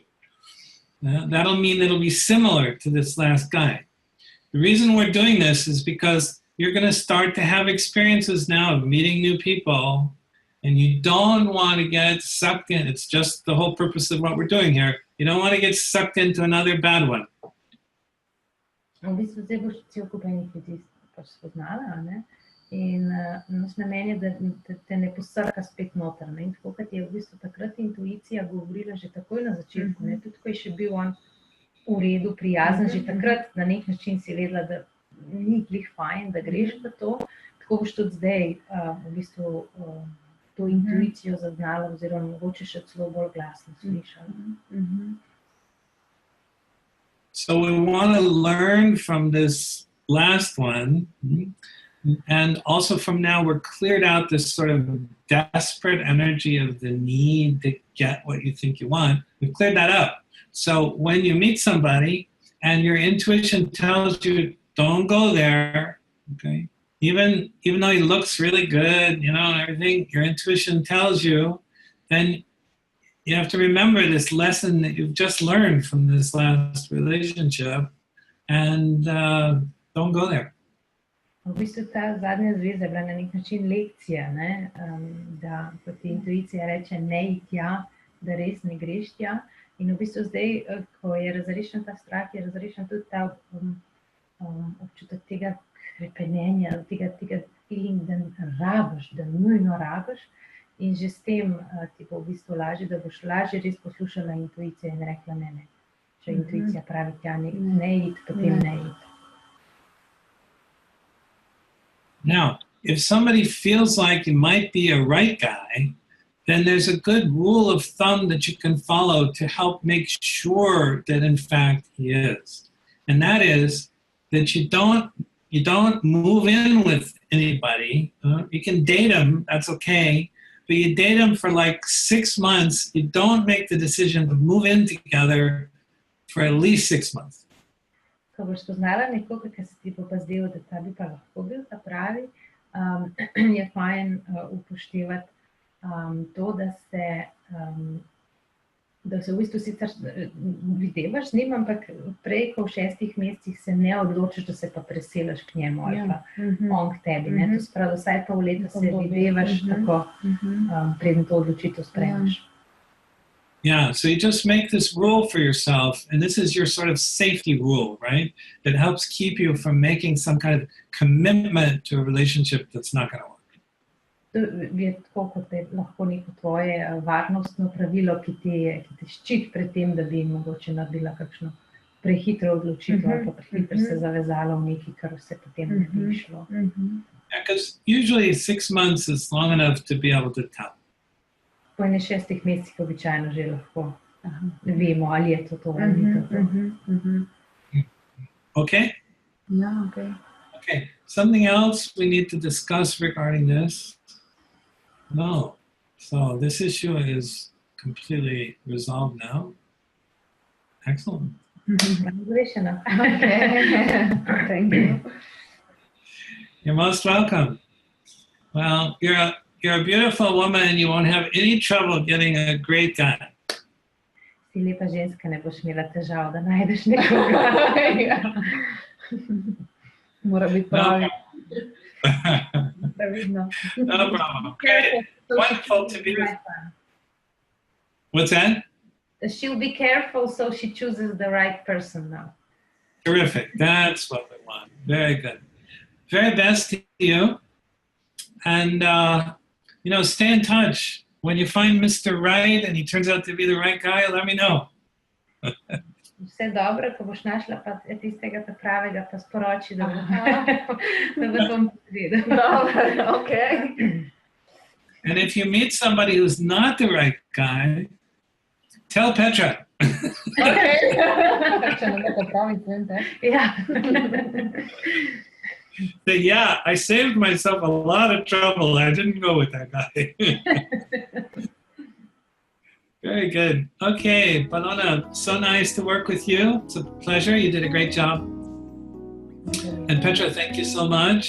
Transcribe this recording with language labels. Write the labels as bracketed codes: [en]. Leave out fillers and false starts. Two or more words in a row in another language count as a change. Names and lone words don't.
[en] That'll mean it'll be similar to this last guy. The reason we're doing this is because you're going to start to have experiences now of meeting new people, and you don't want to get sucked in. It's just the whole purpose of what we're doing here. You don't want to get sucked into another bad one. [sl] V bistvu zdaj boš cel kup enih ljudi pač spoznala, ne? In naš namen je, da te ne posrka spet noter, ne? In tako, kot je v bistvu takrat intuicija govorila že takoj na začetku, ne? Tudi ko je še bil on v redu, prijazen, že takrat na nek način si vedela, da ni glih fajn, da greš v to, tako boš tudi zdaj v bistvu to intuicijo zaznala oziroma mogoče še celo bolj glasno slišala. [en] So we want to learn from this last one, and also from now we're cleared out this sort of desperate energy of the need to get what you think you want. We've cleared that up. So when you meet somebody and your intuition tells you, don't go there, okay? Even though he looks really good, you know, and everything, your intuition tells you, then you have to remember this lesson that you've just learned from this last relationship, and don't go there. [sl] V bistvu ta zadnja zveza je bila na nek način lekcija, ne? Da ko ti intuicija reče ne tja, da res ne greš tja. In v bistvu zdaj, ko je razrešen ta strah, je razrešen tudi ta občutek tega hrepenenja, tega feeling, da rabiš, da nujno rabiš. In že s tem ti bo v bistvu lažje, da boš lažje res poslušala intuicijo in rekla ne. Če intuicija pravi tja ne iti, potem ne iti. [en] Now, if somebody feels like you might be a right guy, then there's a good rule of thumb that you can follow to help make sure that in fact he is. And that is that you don't move in with anybody. You can date him, that's okay. But you date them for like 6 months, you don't make the decision to move in together for at least 6 months. [sl] Ko boš spoznala nekoga, ki se ti bo pa zdel, da ta bi pa lahko bil ta pravi, je fajn upoštevati to, da se v bistvu sicer videvaš z njim, ampak prej, ko v 6 mesecih se ne odločiš, da se pa preselaš k njemu ali pa on k tebi. Ne? To spravi, vsaj pol leta se videvaš tako, preden to odločitev sprejmeš. [en] Yeah, so you just make this rule for yourself, and this is your sort of safety rule, right? That helps keep you from making some kind of commitment to a relationship that's not going to work. [sl] To je tako, kot je lahko neko tvoje varnostno pravilo, ki te ščiti pred tem, da bi mogoče naredila kakšno prehitro odločitev ali pa prehitro se zavezala v nekaj, kar se potem ne bi šlo. [en] Yeah, because usually 6 months is long enough to be able to tell. [sl] Po 6 mesecih običajno že lahko vemo, ali je to ali ni to. [en] Okay? Yeah, okay. Okay, something else we need to discuss regarding this? No. So this issue is completely resolved now. Excellent. [sl] Rešeno. [en] Okay. Thank you. You're most welcome. Well, you're a beautiful woman and you won't have any trouble getting a great guy. [sl] Si ti lepa ženska ne boš imela težav, da najdeš nekoga. Mora biti pravi. Pravidno. [en] No problem. Okay. Wonderful to be with you. What's that? She'll be careful so she chooses the right person now. Terrific. That's what we want. Very good. Very best to you. And, stay in touch. When you find Mr. Right and he turns out to be the right guy, let me know. [sl] Vse dobro, ko boš našla pa tistega pravega, pa sporoči, da bo to videl. Dobro, [en] okay. And if you meet somebody who's not the right guy, tell Petra. Okay. [sl] Če ne bo popraviti, vem te. Ja. [en] Say, yeah, I saved myself a lot of trouble. I didn't go with that guy. Very good. Okay, Polona, so nice to work with you. It's a pleasure. You did a great job. And Petra, thank you so much.